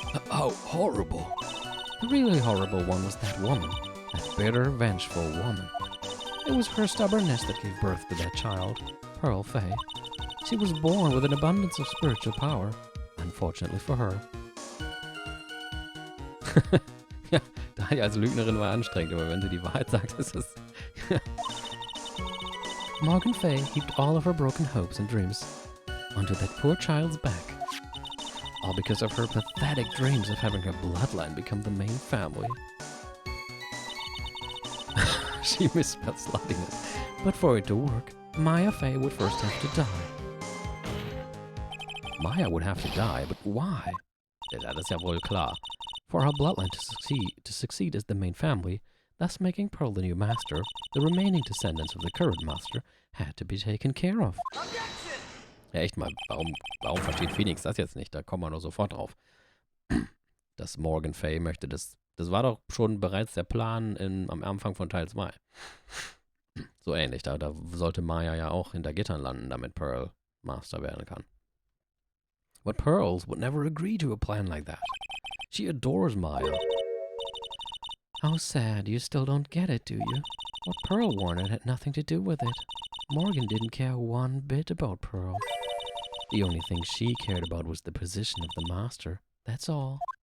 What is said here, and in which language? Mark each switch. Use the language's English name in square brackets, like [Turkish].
[English] How horrible. The really horrible one was that woman. That bitter, vengeful woman. It was her stubbornness that gave birth to that child, Pearl Fay. She was born with an abundance of spiritual power, unfortunately for her. [German] Ja, Dahlia als Lügnerin war anstrengend, aber wenn sie die Wahrheit sagt, ist es... [English] Morgan Fay heaped all of her broken hopes and dreams onto that poor child's back. All because of her pathetic dreams of having her bloodline become the main family. She misspelled sluttiness. But for it to work, Maya Fay would first have to die. Maya would have to die, but why? [German] Ja, das ist ja wohl klar. [English] For her bloodline to succeed as the main family, thus making Pearl the new master, the remaining descendants of the current master had to be taken care of. [German] Ja, echt mal, warum versteht Phoenix das jetzt nicht? Da kommen wir nur sofort drauf. Dass Morgan Fay möchte, das war doch schon bereits der Plan am Anfang von Teil 2. So ähnlich, da sollte Maya ja auch hinter Gittern landen, damit Pearl Master werden kann. [English] But Pearls would never agree to a plan like that. She adores Maya. How sad you still don't get it, do you? What Pearl wanted had nothing to do with it. Morgan didn't care one bit about Pearl. The only thing she cared about was the position of the master. That's all.